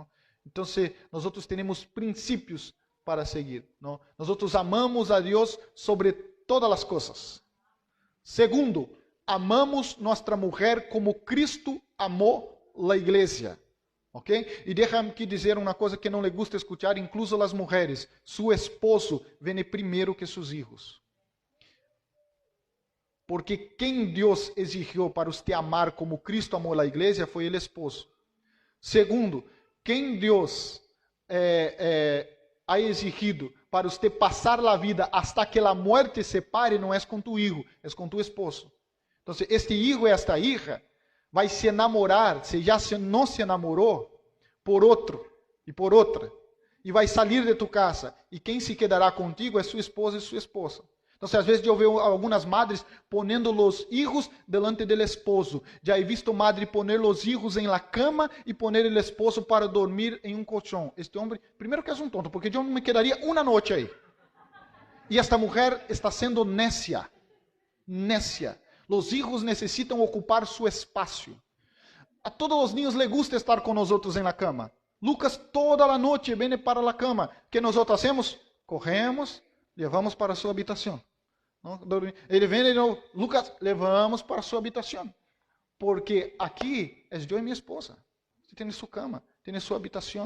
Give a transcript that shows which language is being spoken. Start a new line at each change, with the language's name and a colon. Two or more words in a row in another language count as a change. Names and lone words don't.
Portuguese: Então, nós temos princípios para seguir.
Spanish: ¿No?
Portuguese: Nós amamos a Deus sobre todas as coisas. Segundo, amamos nossa mulher como Cristo amou a igreja. ¿Ok? E deixa-me aqui dizer uma coisa que não lhe
Spanish: gusta escuchar,
Portuguese: incluso as mulheres.
Spanish: Su esposo
Portuguese: vem primeiro que seus filhos. Porque quem Deus exigiu para você amar como Cristo amou a igreja foi o esposo. Segundo, quem Deus
Spanish: ha exigido
Portuguese: para você passar a vida
Spanish: hasta que
Portuguese: a morte separe não é com tu filho, é com tu esposo. Então, este filho e
Spanish: esta hija
Portuguese: vai se enamorar, se já não se enamorou, por outro e por outra, e vai sair de tu casa. E quem
Spanish: se quedará contigo
Portuguese: é sua esposa e sua esposa. Então, às vezes eu vejo algumas madres ponendo os filhos delante do esposo. Já
Spanish: he visto madre poner
Portuguese: os filhos em
Spanish: la cama
Portuguese: e poner o esposo para dormir em um colchão. Este homem, primeiro que é um tonto, porque eu me quedaria uma noite aí. E esta mulher está sendo necia. Necia. Os filhos necessitam ocupar seu espaço. A todos os
Spanish: niños les gusta
Portuguese: estar com nós outros em
Spanish: la cama.
Portuguese: Lucas toda a noite vem
Spanish: para la cama.
Portuguese: Que nós fazemos? Corremos, levamos para sua habitação. Ele vem e diz, Lucas, levamos para sua habitação. Porque aqui é eu e minha esposa. Você tem sua cama, tem sua habitação.